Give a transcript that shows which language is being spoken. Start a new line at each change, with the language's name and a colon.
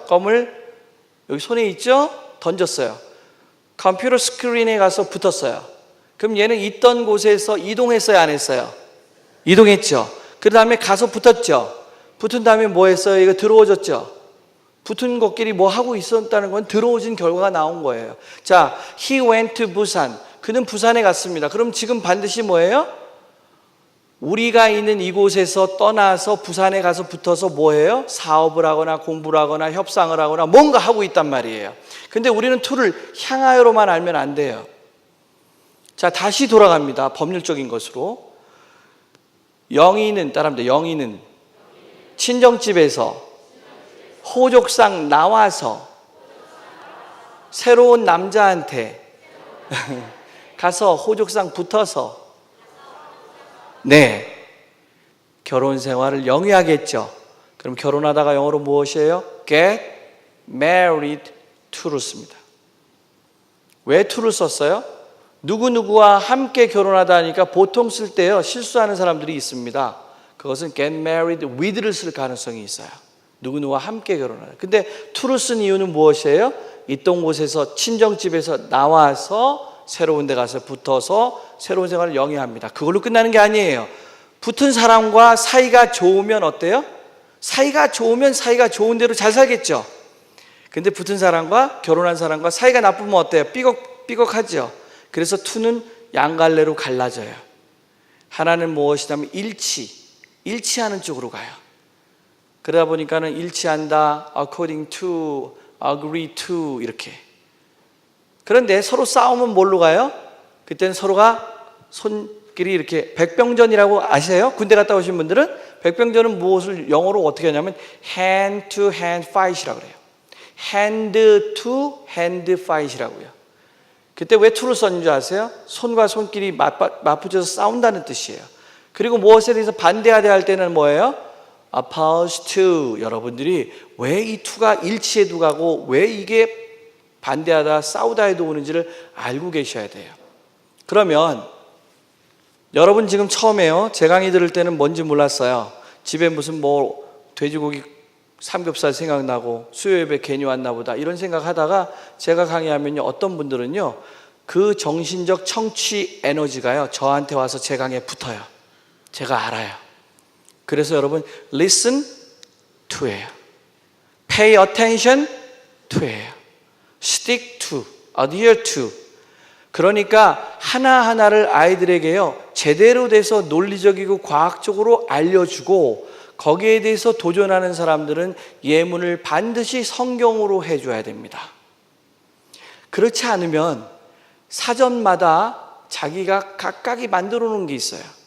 Korean: 껌을 여기 손에 있죠? 던졌어요. 컴퓨터 스크린에 가서 붙었어요. 그럼 얘는 있던 곳에서 이동했어요, 안 했어요? 이동했죠. 그 다음에 가서 붙었죠. 붙은 다음에 뭐 했어요? 이거 들어오졌죠. 붙은 것끼리 뭐 하고 있었다는 건 들어오진 결과가 나온 거예요.
English: 자, he went to 부산.
Korean: 그는 부산에 갔습니다. 그럼 지금 반드시 뭐예요? 우리가 있는 이곳에서 떠나서 부산에 가서 붙어서 뭐예요? 사업을 하거나 공부를 하거나 협상을 하거나 뭔가 하고 있단 말이에요. 근데 우리는 to를 향하여로만 알면 안 돼요. 자, 다시 돌아갑니다. 법률적인 것으로. 영희는, 따라합니다. 영희는 친정집에서 호족상 나와서 새로운 남자한테 가서 호족상 붙어서, 네, 결혼 생활을 영위하겠죠. 그럼 결혼하다가 영어로 무엇이에요?
English: get married to를
Korean: 씁니다. 왜 to를 썼어요? 누구누구와 함께 결혼하다 하니까 보통 쓸 때요, 실수하는 사람들이 있습니다. 그것은 get married with를 쓸 가능성이 있어요. 누구누구와 함께 결혼하다. 근데 to를 쓴 이유는 무엇이에요? 있던 곳에서, 친정집에서 나와서 새로운 데 가서 붙어서 새로운 생활을 영위합니다. 그걸로 끝나는 게 아니에요. 붙은 사람과 사이가 좋으면 어때요? 사이가 좋으면 사이가 좋은 대로 잘 살겠죠. 근데 붙은 사람과 결혼한 사람과 사이가 나쁘면 어때요? 삐걱하죠. 그래서 to는 양갈래로 갈라져요. 하나는 무엇이냐면 일치하는 쪽으로 가요. 그러다 보니까는 일치한다,
English: according to, agree to
Korean: 이렇게. 그런데 서로 싸우면 뭘로 가요? 그때는 서로가 손길이 이렇게, 백병전이라고 아세요? 군대 갔다 오신 분들은 백병전은 무엇을 영어로 어떻게 하냐면
English: hand to hand fight
Korean: 이라고 그래요.
English: hand to hand fight이라고요.
Korean: 그때 왜 to를 썼는 줄 아세요? 손과 손길이 맞붙어서 싸운다는 뜻이에요. 그리고 무엇에 대해서 반대하려 할 때는 뭐예요?
English: opposed to.
Korean: 여러분들이 왜 이 to가 일치에도 가고 왜 이게 반대하다, 싸우다에도 오는지를 알고 계셔야 돼요. 그러면 여러분 지금 처음에요, 제 강의 들을 때는 뭔지 몰랐어요. 집에 무슨 뭐 돼지고기 삼겹살 생각나고 수요 예배 괜히 왔나 보다 이런 생각하다가 제가 강의하면요, 어떤 분들은요 그 정신적 청취 에너지가요 저한테 와서 제 강의에 붙어요. 제가 알아요. 그래서 여러분
English: listen to예요, pay attention to예요, stick to, adhere to.
Korean: 그러니까 하나하나를 아이들에게요 제대로 돼서 논리적이고 과학적으로 알려주고, 거기에 대해서 도전하는 사람들은 예문을 반드시 성경으로 해줘야 됩니다. 그렇지 않으면 사전마다 자기가 각각이 만들어 놓은 게 있어요.